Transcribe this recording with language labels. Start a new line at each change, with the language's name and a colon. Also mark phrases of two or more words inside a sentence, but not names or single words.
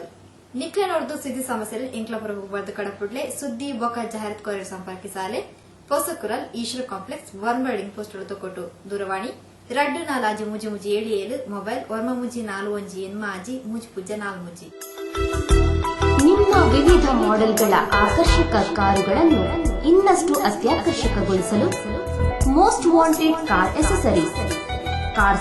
Tulu: ನಿಕ್ಲೆ ನೋಡ್ದು ಸುದ್ದಿ ಸಮಸ್ಯೆ ಇಂಕ್ಲಪುರ ಬರ್ದು ಕಡಪುಡ್ಲೆ ಸುದ್ದಿ ಬೊಕ ಜಾಹೀರಾತ್ ಕೋರಿ ಸಂಪರ್ಕಿಸಾಲೆ ಪೊಸಕುರಲ್ ಈಶ್ವರ ಕಾಂಪ್ಲೆಕ್ಸ್ ವರ್ಮರ್ಡಿಂಗ್ ಪೋಸ್ಟ್ ತೊಕೊಟ್ಟು ದೂರವಾಣಿ 2457 ಮೊಬೈಲ್ 9148
Kannada: ನಿಮ್ಮ ವಿವಿಧ ಮಾಡೆಲ್ಗಳ ಆಕರ್ಷಕ ಕಾರುಗಳನ್ನು ಇನ್ನಷ್ಟು ಅತ್ಯಾಕರ್ಷಕಗೊಳಿಸಲು
English: most wanted car accessories,
Kannada: ಕಾರ್